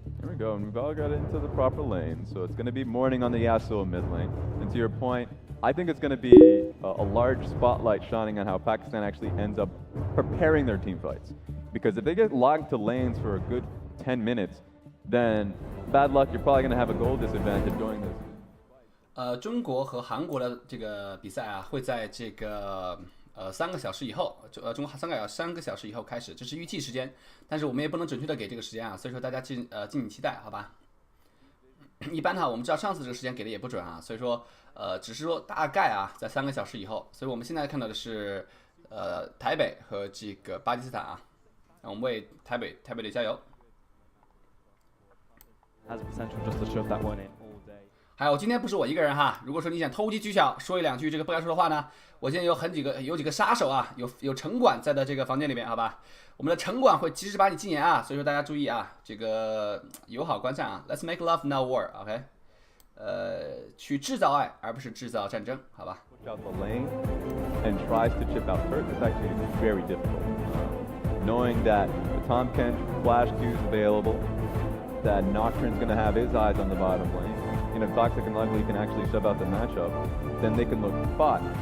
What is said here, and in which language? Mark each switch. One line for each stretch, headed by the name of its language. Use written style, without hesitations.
English: Here we go, and we've all got into the proper lane, so it's going to be morning on the Yasuo mid lane. And to your point, I think it's going to be a large spotlight shining on how Pakistan actually ends up preparing their team fights. Because if they get locked to lanes for a good 10 minutes, then bad luck, you're probably going to have a goal disadvantage going this.
Chinese: 中国和韩国的这个比赛啊，会在这个3个小时以后，中国3个小时以后开始，这是预计时间，但是我们也不能准确的给这个时间啊，所以说大家敬请期待，好吧？一般呢，我们知道上次这个时间给的也不准啊，所以说只是说大概啊，在3个小时以后，所以我们现在看到的是台北和这个巴基斯坦啊，我们为台北队加油。
English: Has potential just to shove that one in all day.
Chinese: 还有今天不是我一个人哈，如果说你想投机取巧，说1-2句这个不该说的话呢，我现在有几个杀手啊，有城管在的这个房间里面，好吧？我们的城管会及时把你禁言啊，所以说大家注意啊，这个友好观战啊 ，
English: Let's make love not war，OK？、
Chinese: 去制造爱而不是制造战争，好吧？
English: Out the lane and tries to chip out turret. It's actually very difficult. Knowing that the Tahm Kench flash Q is available, that Nocturne's going to have his eyes on the bottom lane. And if Toxic and Lovely can actually shove out the matchup, then they can look spot.